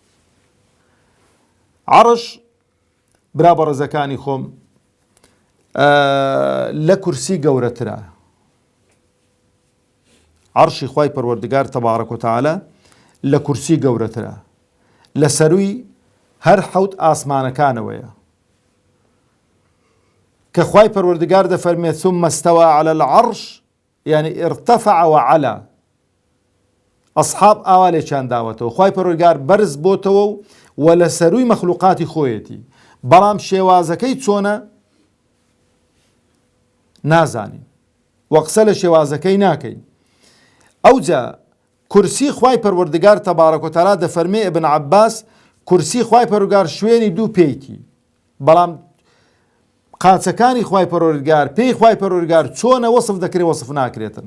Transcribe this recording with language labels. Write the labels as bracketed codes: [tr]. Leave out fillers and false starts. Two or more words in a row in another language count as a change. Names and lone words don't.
[ckb] عەرش برا بەڕێزەکانی خۆم لە کورسی گەورەترە. عەرشی خوای پەروەردگار [ar] تەبارەک و تەعالا [ckb] لە کورسی گەورەترە، لە سەروی هەر حەوت ئاسمانەکانەوەیە کە خوای پەروەردگار دەفەرمێت [ar] ثم استوى على العرش يعني ارتفع وعلا. [ckb] ئەصحاب ئاوا لێکیان داوەتەوە، خوای پەروەردگار بەرز بۆتەوە و لە سەروی مەخلوقاتی خۆیەتی، بەڵام شێوازەکەی چۆنە نازانین و قسە لە شێوازەکەی ناکەین. ئەوجا کورسی خوای پەروەردگار [ar] تەبارەک و تەعالا [ckb] دەفەرمێ ئیبن عەباس کورسی خوای پەروەردگار شوێنی دوو پێیتی، بەڵام قاچەکانی خوای پەروەردگار پێی خوای پەروەردگار چۆنە وەسف دەکرێت وەسف ناکرێتن.